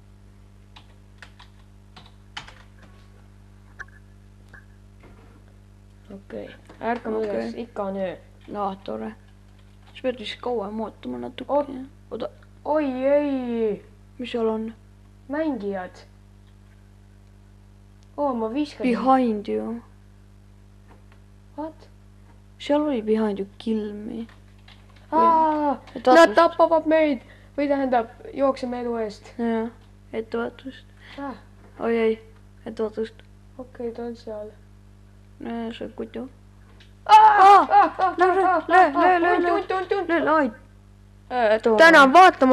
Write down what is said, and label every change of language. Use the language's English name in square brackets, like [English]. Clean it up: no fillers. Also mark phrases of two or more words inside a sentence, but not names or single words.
[Estonian] Okei, ärkame üles, ikka on öö. Tore. Sa pead vist kauem ootama natuke. Oi, ei! Mis seal on? Mängijad. Ma viskasin. [English] Behind you. What? [Estonian] Seal oli [English] behind you kill me. [Estonian] Nad tapavad meid! Või tähendab, jookseme elu eest. Jah, ettevaatust. Oi, ettevaatust. Okei, ta on seal. See on kutu. Tänan vaatamast ja head aega.